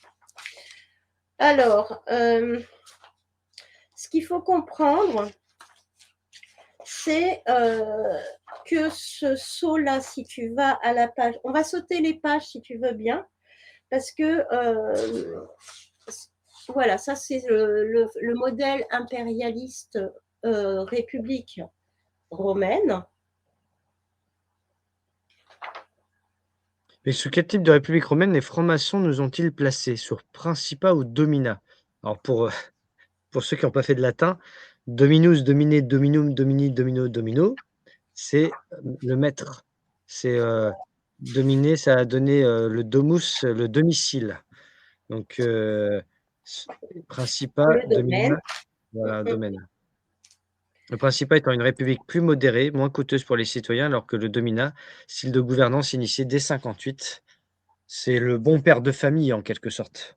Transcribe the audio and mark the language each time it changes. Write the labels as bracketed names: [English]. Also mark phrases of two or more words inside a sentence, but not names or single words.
[French] Alors, ce qu'il faut comprendre, c'est que ce saut-là, si tu vas à la page, on va sauter les pages si tu veux bien, parce que voilà, ça c'est le modèle impérialiste république romaine. Mais sous quel type de république romaine les francs-maçons nous ont-ils placés? Sur principat ou dominat? Alors, pour ceux qui n'ont pas fait de latin, [Latin] dominus, domine, dominum, domini, domino, domino, [French] c'est le maître. C'est dominer, ça a donné le domus, le domicile. Donc, principat, Le domaine. dominat, voilà, domaine. Le Principat étant une république plus modérée, moins coûteuse pour les citoyens, alors que le Dominat, style de gouvernance initié dès 58, c'est le bon père de famille en quelque sorte.